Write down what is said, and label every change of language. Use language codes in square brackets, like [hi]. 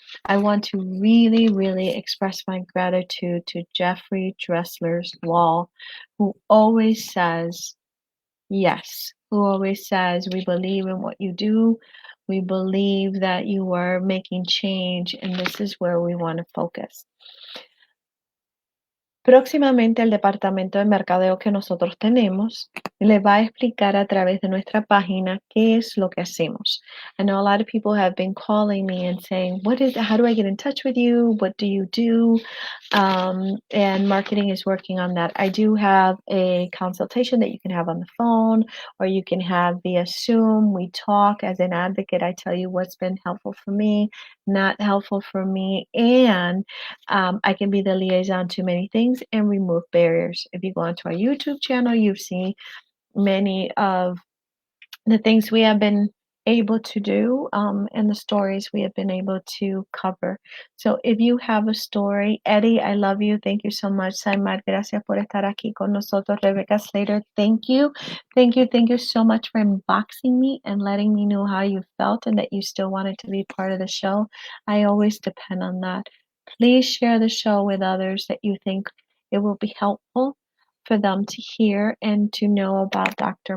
[en] I want to really, really express my gratitude to Jeffrey Dressler's Wall, who always says yes, who always says, we believe in what you do. We believe that you are making change, and this is where we want to focus. [es] Próximamente el departamento de mercadeo que nosotros tenemos le va a explicar a través de nuestra página qué es lo que hacemos. [en] I know a lot of people have been calling me and saying, how do I get in touch with you? What do you do? And marketing is working on that. I do have a consultation that you can have on the phone, or you can have via Zoom. We talk as an advocate. I tell you what's been helpful for me, not helpful for me, and I can be the liaison to many things and remove barriers. If you go onto our YouTube channel, you've seen many of the things we have been able to do, and the stories we have been able to cover. So if you have a story, Eddie, I love you. Thank you so much. [es] Saimar, gracias por estar aquí con nosotros. [en] Rebecca Slater, thank you. Thank you. Thank you so much for unboxing me and letting me know how you felt and that you still wanted to be part of the show. I always depend on that. Please share the show with others that you think it will be helpful for them to hear and to know about Dr.